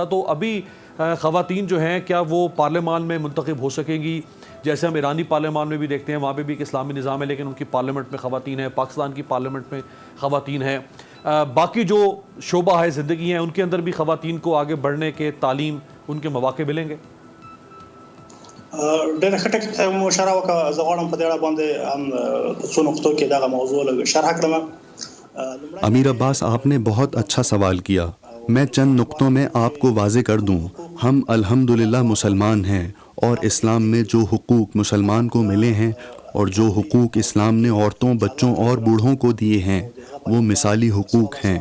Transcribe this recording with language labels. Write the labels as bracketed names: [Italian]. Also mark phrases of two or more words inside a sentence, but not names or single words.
[Urdu] تو ابھی خواتین جو ہیں کیا وہ پارلیمان میں منتخب ہو سکیں گی؟ جیسے ہم ایرانی پارلیمان میں بھی دیکھتے ہیں، وہاں پہ بھی ایک اسلامی نظام ہے لیکن ان کی پارلیمنٹ میں خواتین ہیں، پاکستان کی پارلیمنٹ میں خواتین ہیں، باقی جو شعبہ ہے زندگی ہیں ان کے اندر بھی خواتین کو آگے بڑھنے کے، تعلیم، ان کے مواقع ملیں گے؟ [Pashto] ډېر ښه ټکی ته مو اشاره وکړه. زه غواړم په دې اړه باندې هم څو نقطو کې دغه موضوع لږ شرح کړم. [Urdu] امیر عباس، آپ نے بہت اچھا سوال کیا. میں چند نقطوں میں آپ کو واضح کر دوں. ہم الحمدللہ مسلمان ہیں، اور اسلام میں جو حقوق مسلمان کو ملے ہیں اور جو حقوق اسلام نے عورتوں، بچوں اور بوڑھوں کو دیے ہیں وہ مثالی حقوق ہیں.